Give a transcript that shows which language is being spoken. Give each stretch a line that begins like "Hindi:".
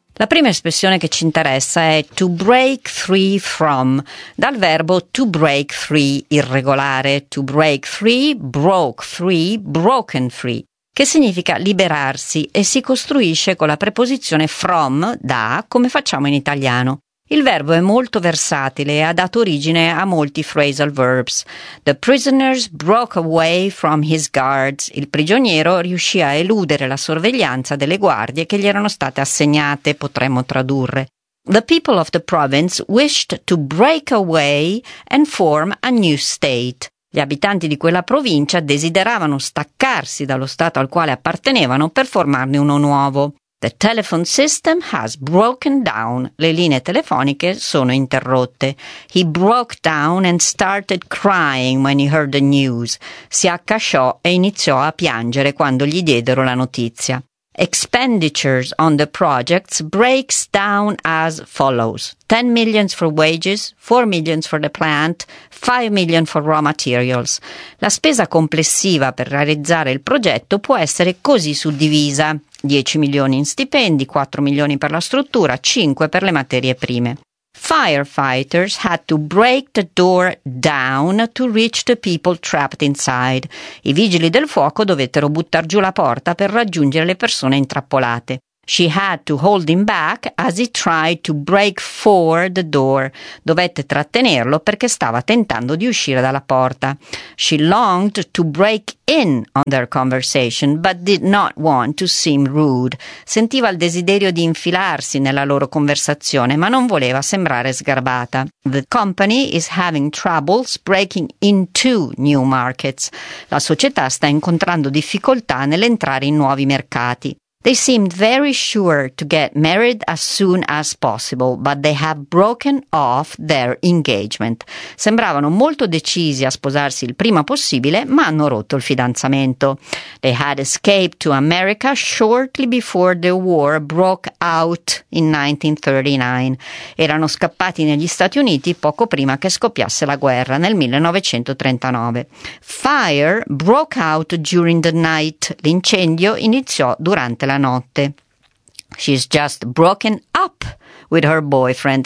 Italian: La prima espressione che ci interessa è
English: to break free from,
Italian: dal verbo
English: to break free,
Italian: irregolare,
English: to break free, broke free, broken free,
Italian: che significa liberarsi e si costruisce con la preposizione from, da, come facciamo in italiano. Il verbo è molto versatile e ha dato origine a molti phrasal verbs.
English: The prisoners broke away from his guards.
Italian: Il prigioniero riuscì a eludere la sorveglianza delle guardie che gli erano state assegnate, potremmo tradurre.
English: The people of the province wished to break away and form a new state.
Italian: Gli abitanti di quella provincia desideravano staccarsi dallo stato al quale appartenevano per formarne uno nuovo.
English: The telephone system has broken down.
Italian: Le linee telefoniche sono interrotte.
English: He broke down and started crying when he heard the news.
Italian: Si accasciò e iniziò a piangere quando gli diedero la notizia.
English: Expenditures on the projects breaks down as follows. 10 million for wages, 4 million for the plant, 5 million for raw materials.
Italian: La spesa complessiva per realizzare il progetto può essere così suddivisa. 10 milioni in stipendi, 4 milioni per la struttura, 5 per le materie prime.
English: Firefighters had to break the door down to reach the people trapped inside.
Italian: I vigili del fuoco dovettero buttar giù la porta per raggiungere le persone intrappolate.
English: She had to hold him back as he tried to break for the door.
Italian: Dovette trattenerlo perché stava tentando di uscire dalla porta.
English: She longed to break in on their conversation, but did not want to seem rude.
Italian: Sentiva il desiderio di infilarsi nella loro conversazione, ma non voleva sembrare sgarbata.
English: The company is having troubles breaking into new markets.
Italian: La società sta incontrando difficoltà nell'entrare in nuovi mercati.
English: They seemed very sure to get married as soon as possible, but they have broken off their engagement.
Italian: Sembravano molto decisi a sposarsi il prima possibile, ma hanno rotto il fidanzamento.
English: They had escaped to America shortly before the war broke out in 1939.
Italian: Erano scappati negli Stati Uniti poco prima che scoppiasse la guerra, nel 1939.
English: Fire broke out during the night.
Italian: L'incendio iniziò durante la notte.
English: She's just broken up with her boyfriend.